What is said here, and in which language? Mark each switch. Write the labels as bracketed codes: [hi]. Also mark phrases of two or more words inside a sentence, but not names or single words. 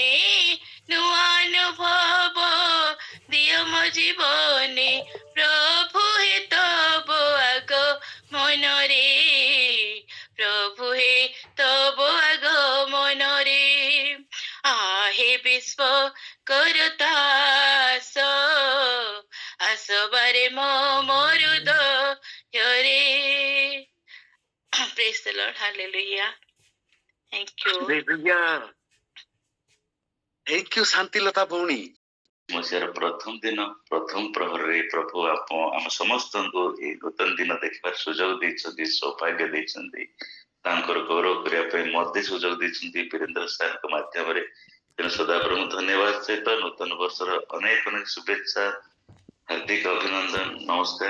[or] ନୁଆ ଅନୁଭବ ଦିଅ ମୋ ଜୀବନେ ପ୍ରଭୁ ହେ ତବ ଆଗ ମନ ରେ ପ୍ରଭୁ ହେ ତବ ଆଗ ମନ ରେ ଆହେ ବିଶ୍ୱ କରତା ଆସବାରେ ମରୁଦ ରେ [en] Praise the Lord. Hallelujah. Thank you. Hallelujah. Thank you, [or] ଶାନ୍ତିଲତା ଭଉଣୀ। ମସିହାର ପ୍ରଥମ ଦିନ ପ୍ରଥମ ପ୍ରହରରେ ପ୍ରଭୁ ଆମ ସମସ୍ତଙ୍କୁ ଏହି ନୂତନ ଦିନ ଦେଖିବାର ସୁଯୋଗ ଦେଇଛନ୍ତି, ସୌଭାଗ୍ୟ ଦେଇଛନ୍ତି। ତାଙ୍କର ଗୌରବ କରିବା ପାଇଁ ମୋତେ ସୁଯୋଗ ଦେଇଛନ୍ତି ବୀରେନ୍ଦ୍ର ସାର୍ଙ୍କ ମାଧ୍ୟମରେ। ତେଣୁ ସଦାପ୍ରଭୁଙ୍କୁ ଧନ୍ୟବାଦ ସହିତ ନୂତନ ବର୍ଷର ଅନେକ ଅନେକ ଶୁଭେଚ୍ଛା, ହାର୍ଦ୍ଦିକ ଅଭିନନ୍ଦନ, ନମସ୍କାର।